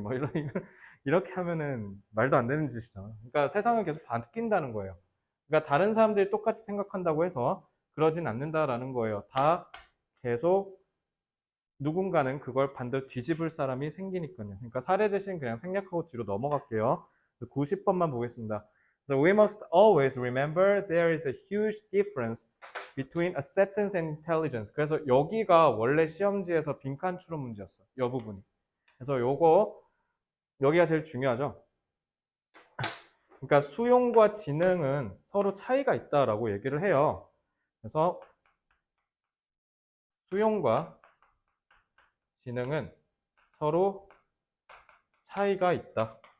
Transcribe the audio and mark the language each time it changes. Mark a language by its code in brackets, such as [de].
[ko] 뭐, 이렇게 하면은 말도 안 되는 짓이잖아. 그러니까 세상은 계속 바뀐다는 거예요. 그러니까 다른 사람들이 똑같이 생각한다고 해서 그러진 않는다라는 거예요. 다 계속 누군가는 그걸 반대로 뒤집을 사람이 생기니까요. 그러니까 사례 제시는 그냥 생략하고 뒤로 넘어갈게요. 90번만 보겠습니다. [en] So we must always remember there is a huge difference between acceptance and intelligence. [ko] 그래서 여기가 원래 시험지에서 빈칸 추론 문제였어. 이 부분이. 그래서 여기가 제일 중요하죠. 그러니까 수용과 지능은 서로 차이가 있다라고 얘기를 해요. 그래서 수용과 지능은 서로 차이가 있다.